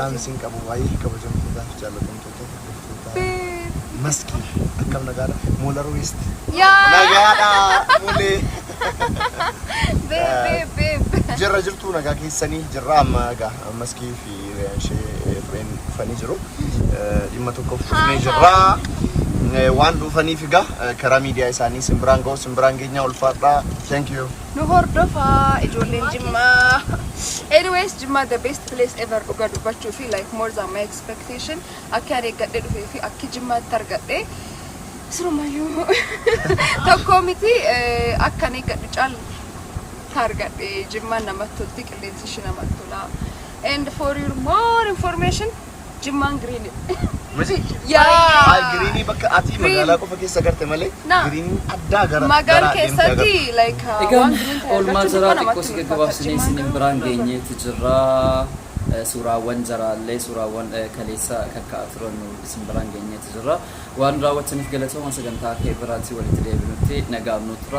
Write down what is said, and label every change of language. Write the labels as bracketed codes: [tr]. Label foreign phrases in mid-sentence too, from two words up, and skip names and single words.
[om] Dhaamsi hin qabu baay'ee kabajamtoota jaallatamtoota Meski akkam nagaadha Moola Ruwist nagaadha Moolee jirra jirtu nagaa keessanii jirra amma egaa Meskii fi ishee Efreen dhufanii jiru dhimma tokkoof dhufnee jirra waan dhufaniif egaa karaa miidiyaa isaanii simbiraan ga'u simbiraan keenya ulfaadha. [en] Thank you. [om] Nu hordofaa ijoolleen Jimmaa. [en] Anyways, Jimmaa the best place ever [om] dhuga dubbachuu fi [en] like more than my expectation. [om] Akka ani eeggadhee dhufee fi akka Jimmaatti argadhee sirumayyuu tokkoo miti akka ani eeggadhu caalu argadhee Jimmaan namatti tolti qilleensi ishee namatti tola. [en] And for your more information, Jimmaan green. [om] Masi? [en] Yeah. [om] Green bakka ati magaalaa qofa keessa garte malee green addaa gara magaalaa keessatti like egaan oolmaa jaraa xiqqoo si gaggabaabsinee isin biraan geenyeetti jirra. Suuraawwan jaraallee suuraawwan kaleessa kakkaa turan isin biraan geenyeetti jirra. Waan raawwataniif galatooma sagantaa kee biraatti walitti deebinutti nagaamnu tura.